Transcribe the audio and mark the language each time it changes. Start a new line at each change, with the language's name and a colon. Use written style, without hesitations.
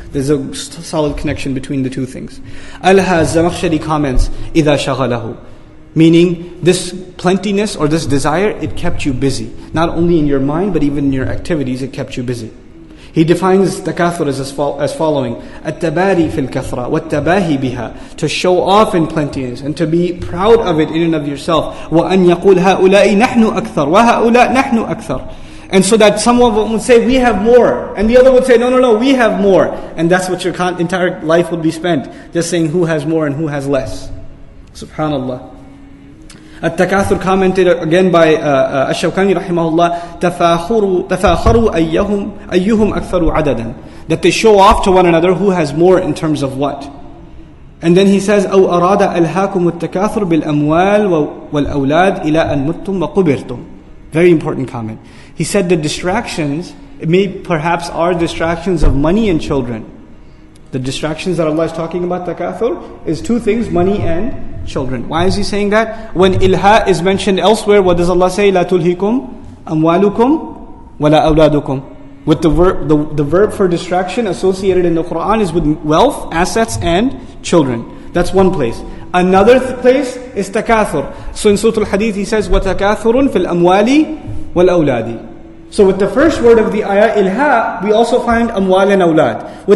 English: There's a solid connection between the two things. Al-Zamakhshari comments,
Arabic: إِذَا شَغَلَهُ,
English: meaning this plentiness or this desire, it kept you busy. Not only in your mind, but even in your activities, it kept you busy. He defines takathur as following:
Arabic: التباري في الكثرة والتباهي بها,
English: to show off in plentiness and to be proud of it in and of yourself.
Arabic: وأن يقول هؤلاء نحن أكثر وهؤلاء نحن أكثر.
English: And so that some of them would say, we have more. And the other would say, no, we have more. And that's what your entire life would be spent. Just saying who has more and who has less. Subhanallah. At-Takathur commented again by Ash-Shawkani rahimahullah,
Arabic: تَفَاخَرُوا أَيُّهُمْ أَكْثَرُ عَدَدًا,
English: that they show off to one another who has more in terms of what. And then he says,
Arabic: أَوْ أَرَادَ أَلْهَاكُمُ التَّكَاثُرُ بِالْأَمْوَالِ وَالْأَوْلَادِ إِلَىٰ أَن مُتُّمْ وَقُبِرْتُمْ.
English: Very important comment. He said the distractions, it may perhaps are distractions of money and children. The distractions that Allah is talking about, takathur, is two things, money and children. Why is he saying that? When ilha is mentioned elsewhere, what does Allah say?
Arabic: لا تلهكم أموالكم ولا أولادكم.
English: With the verb for distraction associated in the Quran is with wealth, assets and children. That's one place. Another place is takathur. So in Surah Al-Hadith he says,
Arabic: وَتَكَاثُرٌ فِي الْأَمْوَالِ وَالْأَوْلَادِ.
English: So with the first word of the ayah, ilha, we also find amwal and awlad.